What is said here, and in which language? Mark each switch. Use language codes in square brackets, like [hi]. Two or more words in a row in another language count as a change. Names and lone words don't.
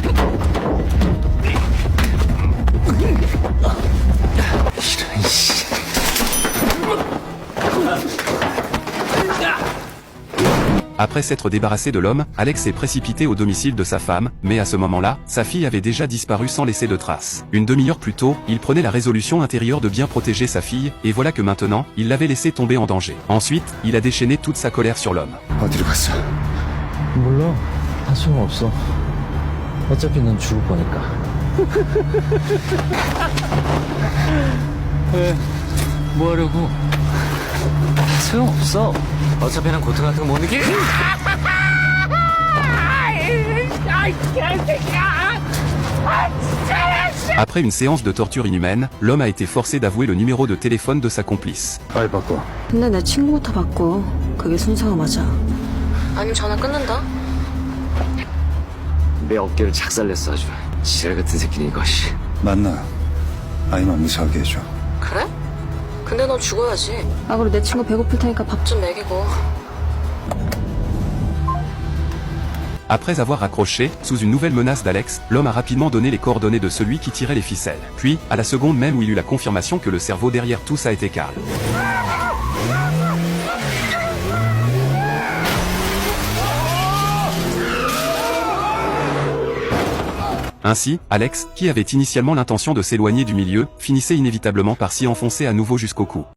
[fr] Après s'être débarrassé de l'homme, Alex s'est précipité au domicile de sa femme, mais à ce moment-là, sa fille avait déjà disparu sans laisser de traces. Une demi-heure plus tôt, il prenait la résolution intérieure de bien protéger sa fille, et voilà que maintenant, il l'avait laissé tomber en danger. Ensuite, il a déchaîné toute sa colère sur l'homme. [ko] 어디로 갔어? 몰라. 다 소용없어. 어차피 넌 죽을 거니까. 왜? 뭐 하려고? 다 소용없어. 어차피 난 고통 같은 거 못 느끼. [fr] Après une séance de torture inhumaine, l'homme a été forcé d'avouer le numéro de téléphone de sa complice. [ko] 빨리 바꿔. 근데 내 친구부터 받고 그게 순서가 맞아. 아니면 전화 끊는다. 내 어깨를 착살냈어 아주. 지랄 같은 새끼니 이거. 만나. 아이만 무사하게 해줘. 그래? 근데 너 죽어야지. 아 그리고 내 친구 배고플 테니까 밥 좀 먹이고. [fr] Après avoir raccroché, sous une nouvelle menace d'Alex, l'homme a rapidement donné les coordonnées de celui qui tirait les ficelles. Puis, à la seconde même où il eut la confirmation que le cerveau derrière tout ça était Karl. Ainsi, Alex, qui avait initialement l'intention de s'éloigner du milieu, finissait inévitablement par s'y enfoncer à nouveau jusqu'au cou.